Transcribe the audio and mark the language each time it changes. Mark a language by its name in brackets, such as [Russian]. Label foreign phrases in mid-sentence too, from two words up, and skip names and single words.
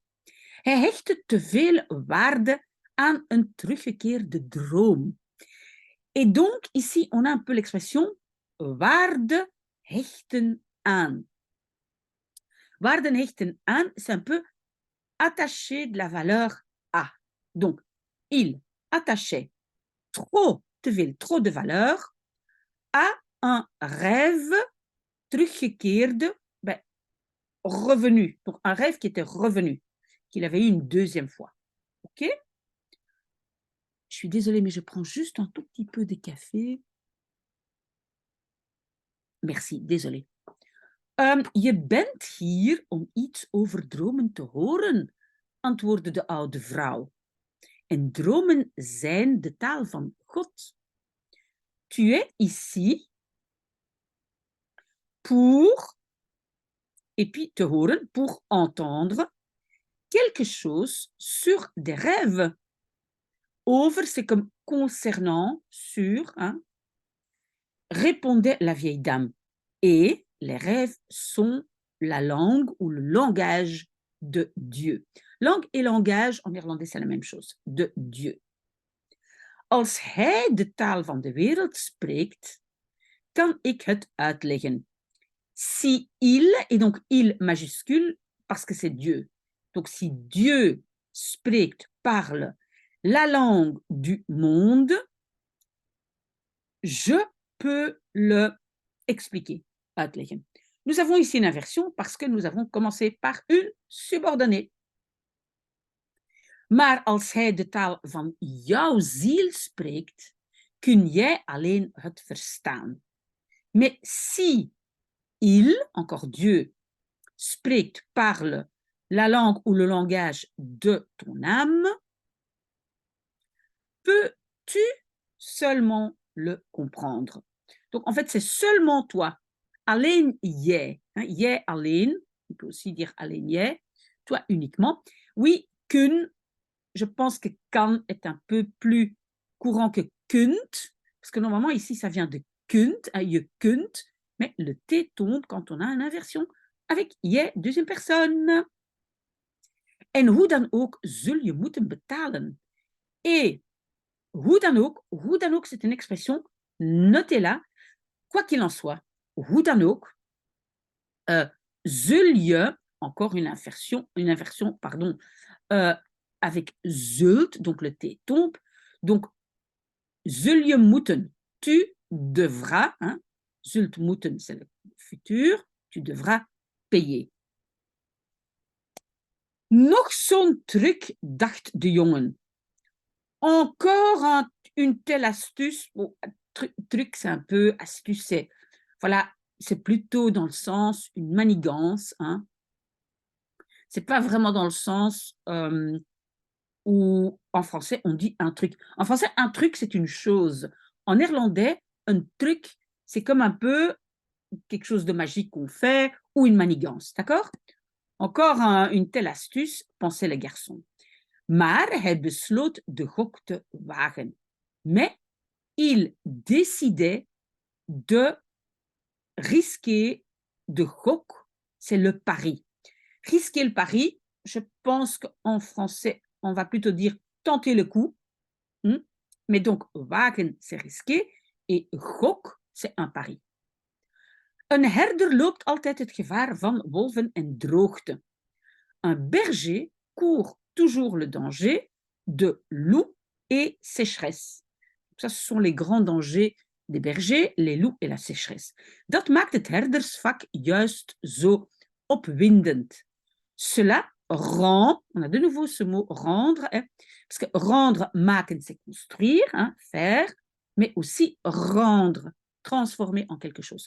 [Dutch] Hij hechtte te veel waarde aan een teruggekeerde droom. [French] Et donc, ici, on a un peu l'expression [Dutch] waarde hechten aan. Waarden hechten aan, [French] c'est un peu attacher de la valeur à. Donc, il attachait trop de valeur à un rêve teruggekeerde, revenu. Donc un rêve qui était revenu, qu'il avait eu une deuxième fois. OK? Je suis désolée, mais je prends juste un tout petit peu de café. Merci, désolée. [Dutch] Je bent hier om iets over dromen te horen, antwoordde de oude vrouw. En dromen zijn de taal van God. [French] Tu es ici pour, et puis [Dutch] te horen, [French] pour entendre quelque chose sur des rêves. Over, c'est comme concernant, sur, hein, répondait la vieille dame. Et les rêves sont la langue ou le langage de Dieu. Langue et langage, en néerlandais, c'est la même chose, de Dieu. [Dutch] Als hij de taal van de wereld spreekt, kan ik het uitleggen. [French] Si il, et donc il majuscule, parce que c'est Dieu. Donc si Dieu spreekt, parle la langue du monde, je peux le expliquer, uitleggen. Nous avons ici une inversion parce que nous avons commencé par une subordonnée. [Dutch] Maar als hij de taal van jouw ziel spreekt, kun jij alleen het verstaan. [French] Mais si il, encore Dieu, spreekt, parle la langue ou le langage de ton âme, peux-tu seulement le comprendre. Donc, en fait, c'est seulement toi. [Dutch] Alleen jij. Hein, jij alleen. [French] On peut aussi dire [Dutch] alleen jij. [French] Toi uniquement. Oui, kun. Je pense que kan est un peu plus courant que kunt. Parce que normalement, ici, ça vient de kunt. [Dutch] Hein, je kunt. [French] Mais le T tombe quand on a une inversion avec jij, deuxième personne. [Dutch] En hoe dan ook zul je moeten betalen. Et hoe dan ook, [French] c'est une expression, notez-la, quoi qu'il en soit, [Dutch] hoe dan ook, zul je, [French] encore une inversion pardon, avec zult, donc le T tombe, donc [Dutch] zul je moeten, [French] tu devras, hein, [Dutch] zult moeten, [French] c'est le futur, tu devras payer. [Dutch] Nog zo'n truc, dacht de jongen. [French] Encore une telle astuce. Bon, truc, c'est un peu astuce, c'est voilà, c'est plutôt dans le sens une manigance. Hein. C'est pas vraiment dans le sens où en français on dit un truc. En français, un truc c'est une chose. En néerlandais, un truc c'est comme un peu quelque chose de magique qu'on fait ou une manigance, d'accord? Encore une telle astuce, pensait le garçon. [Dutch] Maar hij besloot de gok te wagen. [French] Mais il décidait de risquer [Dutch] de gok, [French] c'est le pari. Risquer le pari, je pense qu'en français, on va plutôt dire tenter le coup. Mais donc, wagen, c'est risquer. Et gok, c'est un pari. [Dutch] Een herder loopt altijd het gevaar van wolven en droogte. [French] Un berger court toujours le danger de loup et sécheresse. Ça, ce sont les grands dangers des bergers, les loups et la sécheresse. [Dutch] Dat maakt het herdersvak juist zo opwindend. [French] Cela rend, on a de nouveau ce mot rendre, hein, parce que rendre, maken, c'est construire, hein, faire, mais aussi rendre, transformer en quelque chose.